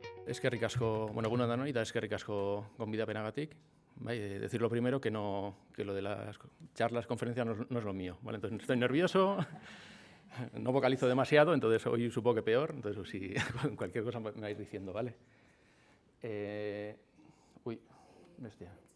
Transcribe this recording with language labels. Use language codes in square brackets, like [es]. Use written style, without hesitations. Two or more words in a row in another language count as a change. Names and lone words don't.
[eu] eskerrik asko, bueno, egun on danoi, eta eskerrik asko gonbidapenagatik. [es] Decir lo primero que lo de las charlas, conferencias no es lo mío, ¿vale? Entonces estoy nervioso, no vocalizo demasiado, entonces hoy supongo que peor, entonces si cualquier cosa me vais diciendo, ¿vale? Bestia.